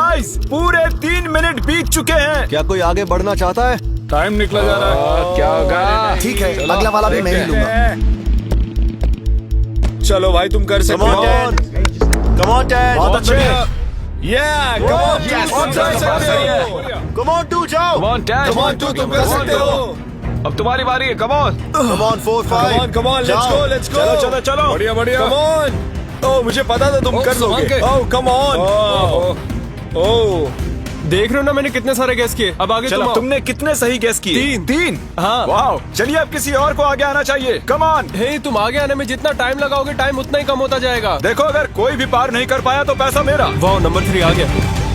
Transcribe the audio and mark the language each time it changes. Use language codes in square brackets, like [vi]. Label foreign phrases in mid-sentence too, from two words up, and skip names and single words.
[hi] गाइस, पूरे 3 मिनट बीत चुके हैं। क्या कोई आगे बढ़ना चाहता है? टाइम निकला जा रहा है। क्या होगा? ठीक है, अगला वाला भी मैं ही लूंगा। चलो भाई, तुम कर सकते हो। [en] Come on, Dad. [hi] बहुत अच्छे। [en] Yeah, come on, Yes. [hi] तुम कर सकते हो। [en] Come on, [hi] 2 जाओ। [en] Come on, Dad. Come on, [hi] 2 तुम कर सकते हो। अब तुम्हारी बारी है। [en] Come on. Come on, 4, 5. Come on, let's go, let's go. [hi] चलो चलो। बढ़िया बढ़िया। [en] Come on. [hi] Oh, मुझे पता था तुम कर लोगे। [en] Oh, come on. [hi] ओ, देख रहे हो ना मैंने कितने सारे गैस किए। अब आगे चलो, तुम आओ। तुमने कितने सही गेस किए? 3। हाँ। वाह, चलिए अब किसी और को आगे आना चाहिए। [en] come on. [hi] हे, तुम आगे आने में जितना टाइम लगाओगे, टाइम उतना ही कम होता जाएगा। देखो, अगर कोई भी पार नहीं कर पाया तो पैसा मेरा। वाह, नंबर 3 आ गया।